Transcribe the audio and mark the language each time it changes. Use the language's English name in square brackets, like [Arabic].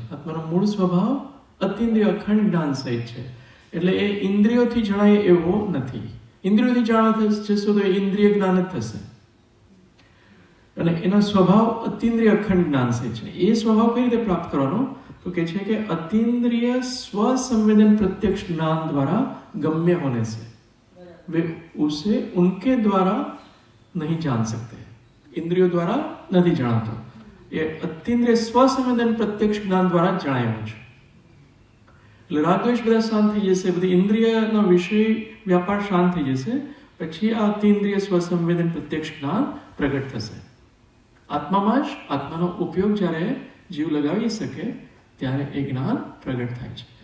[Gujarati] આત્માનો મૂળ સ્વભાવ અતીન્દ્રિય અખંડ જ્ઞાન સહિત છે, એટલે એ ઇન્દ્રિયોથી જણાય એવો નથી. ઇન્દ્રિયોથી જાણવા જશો તો એ ઇન્દ્રિય જ્ઞાન જ થશે, અને એનો સ્વભાવ અતીન્દ્રિય અખંડ જ્ઞાન સહિત છે. એ સ્વભાવ કઈ રીતે પ્રાપ્ત કરવાનો? તો કે છે કે [Hindi] અતીન્દ્રિય સ્વસંવેદન प्रत्यक्ष ज्ञान द्वारा गम्य होने से वे उसे उनके द्वारा नहीं जान सकते. इंद्रियों द्वारा नहीं जानाता, ये अतीन्द्रिय स्वसंवेदन प्रत्यक्ष ज्ञान द्वारा [Gujarati] જણાયું છે. એટલે રાગદ્વેષ બધા શાંત થઈ જશે, બધી ઇન્દ્રિયનો વિષય વ્યાપાર શાંત થઈ જશે, પછી આ અતીન્દ્રિય સ્વસંવેદન પ્રત્યક્ષ જ્ઞાન પ્રગટ થશે. આત્મામાં જ આત્માનો ઉપયોગ જ્યારે જીવ લગાવી શકે ત્યારે એ જ્ઞાન પ્રગટ થાય છે.